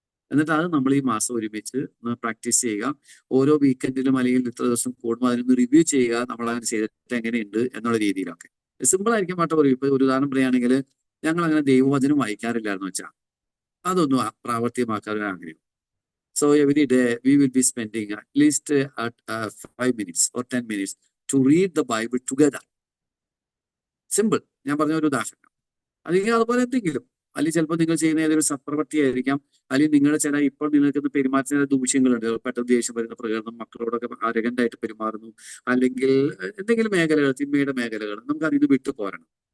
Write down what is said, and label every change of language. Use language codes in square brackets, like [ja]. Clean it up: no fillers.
[ml] എന്നിട്ട് അത് നമ്മൾ ഈ മാസം ഒരുമിച്ച് പ്രാക്ടീസ് ചെയ്യുക. ഓരോ വീക്കെൻഡിലും അല്ലെങ്കിൽ ഇത്ര ദിവസം കൂടുമ്പോൾ അതിനൊന്ന് റിവ്യൂ ചെയ്യുക, നമ്മൾ അങ്ങനെ ചെയ്തിട്ട് എങ്ങനെയുണ്ട് എന്നുള്ള രീതിയിലൊക്കെ. സിമ്പിൾ ആയിരിക്കും പാട്ട് പറയും. ഇപ്പൊ ഒരു ഉദാഹരണം പറയുകയാണെങ്കിൽ, ഞങ്ങൾ അങ്ങനെ ദൈവവചനം വായിക്കാറില്ലായിരുന്നു വെച്ചാൽ അതൊന്നും പ്രാവർത്തികമാക്കാൻ ഒരു ആഗ്രഹം. [en] So every day we will be spending at least 5 minutes or 10 minutes to read the Bible together. [ml] Simple. ഞാൻ പറഞ്ഞ ഒരു ഉദാഹരണം. അല്ലെങ്കിൽ അതുപോലെ എന്തെങ്കിലും, അല്ലെങ്കിൽ ചിലപ്പോൾ നിങ്ങൾ ചെയ്യുന്ന ഏതൊരു സത്പ്രവൃത്തിയായിരിക്കാം, അല്ലെങ്കിൽ നിങ്ങളുടെ ചില ഇപ്പോൾ നിങ്ങൾക്ക് പെരുമാറ്റുന്ന ദൂഷ്യങ്ങളുണ്ട്, പെട്ടെന്ന് ദേഷ്യം വരുന്ന പ്രകടനം, മക്കളോടൊക്കെ അരഗന്റായിട്ട് പെരുമാറുന്നു, അല്ലെങ്കിൽ എന്തെങ്കിലും മേഖലകൾ, തിന്മയുടെ മേഖലകൾ, നമുക്ക് അതിന് വിട്ടു പോരണം.